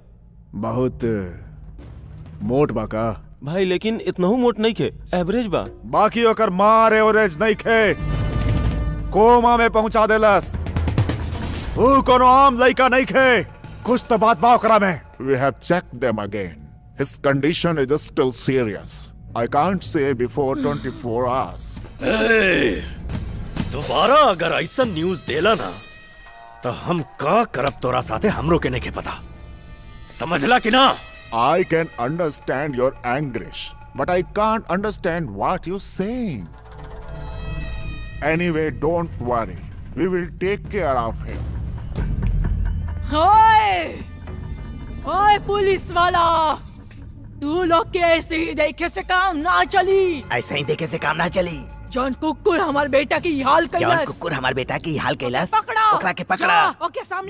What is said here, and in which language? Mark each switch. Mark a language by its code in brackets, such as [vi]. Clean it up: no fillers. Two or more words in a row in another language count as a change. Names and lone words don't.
[bho] बहुत मोट बा का भाई? लेकिन इतनहु मोट नहीं खे, एवरेज बा। बाकी ओकर मार एवरेज नहीं खे, कोमा में पहुंचा देलस। वो कोनो आम लड़का नहीं खे, कुछ तो बात बा ओकरा में। [en] We have checked them again. His condition is still serious. I can't say before 24 hours. [bho] दोबारा अगर ऐसा न्यूज देला ना तो हम का करब तोरा साथे हमरो के नहीं के पता, समझला कि ना? [en] I can understand your anguish, but I can't understand what you're saying. Anyway, don't worry. We will take care of him. [bho] ओए, ओए पुलिस वाला, तू लोग के ऐसे ही देखे से काम ना चली। ऐसा ही देखे से काम ना चली। जॉन कुकुर हमार बेटा की हाल कैलस। कुकुर हमारे बेटा की हाल कैलाश। पकड़ो, ओकरा के पकड़ा। जा, ओके सामने